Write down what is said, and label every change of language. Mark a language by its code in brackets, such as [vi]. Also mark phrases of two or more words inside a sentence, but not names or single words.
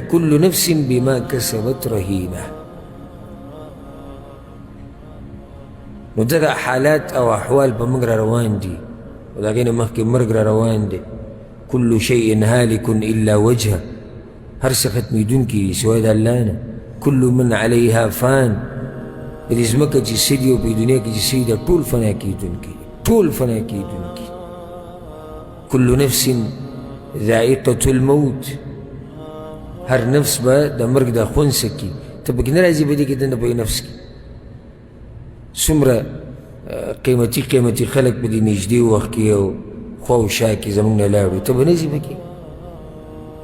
[ar] کل نفس بما کسبت رهینه. [ps] نو دغه حالات او احوال په موږ را روان دي او د هغې نه مخکې مرګ را روان دی. [ar] کل شیء هالک الا وجهه. [ps] هر څه ختمېدونکي دي سوای د الله نه. [ar] کل من علیها فان. [ps] د دې ځمکه چې څه دي او په دنیا کې چې څه دي دا ټول فنا کېدونکي، ټول فنا کېدونکي. [ar] کل نفس ذائقة الموت. [ps] هر نفس به د مرګ دا خوند څکي. ته پکې نه راځي په دې کې دننه په نفس کې څومره قیمتي قیمتي خلک په دې نږدې وخت کې او خوا او شا کې زموږ نه لاړو، ته به نه ځې پکې.